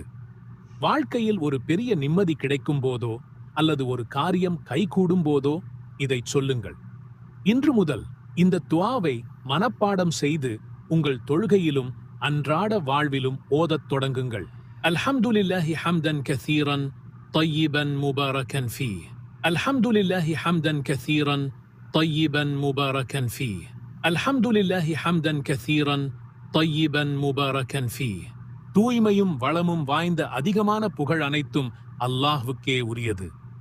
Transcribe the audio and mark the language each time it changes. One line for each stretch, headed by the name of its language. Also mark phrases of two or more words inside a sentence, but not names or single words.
Tamil: வாழ்க்கையில் ஒரு பெரிய நிம்மதி கிடைக்கும் போதோ அல்லது ஒரு காரியம் கைகூடும் போதோ இதைச் சொல்லுங்கள். இன்று முதல் இந்த துஆவை மனப்பாடம் செய்து உங்கள் தொழுகையிலும் அன்றாட வாழ்விலும் ஓதத் தொடங்குங்கள்.
Arabic: الحمد لله حمدا كثيرا طيبًا مباركًا فيه. الحمد لله حمدًا كثيرًا طيبًا مباركًا فيه. الحمد لله حمدًا كثيرًا طيبًا مباركًا فيه.
Tamil: தூய்மையும் வளமும் வாய்ந்த அதிகமான புகழ் அனைத்தும் அல்லாஹ்வுக்கே உரியது.